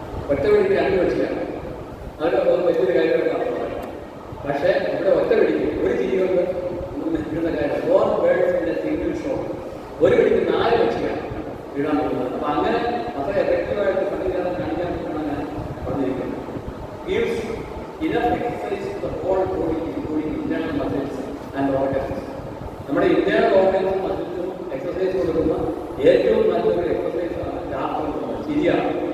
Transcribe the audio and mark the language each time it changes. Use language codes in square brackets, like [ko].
[ml] ഒറ്റ വെടിക്ക് 2 പക്ഷിയാണ്. അതൊക്കെ വലിയൊരു കാര്യമായിട്ടാണ് പറയുന്നത്. പക്ഷേ ഇവിടെ ഒറ്റ വെടിക്ക് ഒരു ചിരി കൊണ്ട് നിൽക്കുന്ന കാര്യം [en] 4 birds in a single shot. [ml] ഒരു വെടിക്ക് 4 പക്ഷിയാണ് വീഴാൻ പോകുന്നത്. അപ്പം അങ്ങനെ അത്ര എഫക്റ്റീവായിട്ട് സംഗീതം കാണിക്കാൻ പറ്റുന്ന ഞാൻ പറഞ്ഞിരിക്കുന്നത്. [en] Gives enough exercise to the whole body including internal muscles and organs. [ml] നമ്മുടെ ഇന്റേണൽ ഓർഗൻസും മസിൽസും എക്സസൈസ് കൊടുക്കുന്ന ഏറ്റവും നല്ലൊരു എക്സസൈസാണ് രാത്രി ചിരിയാണ്.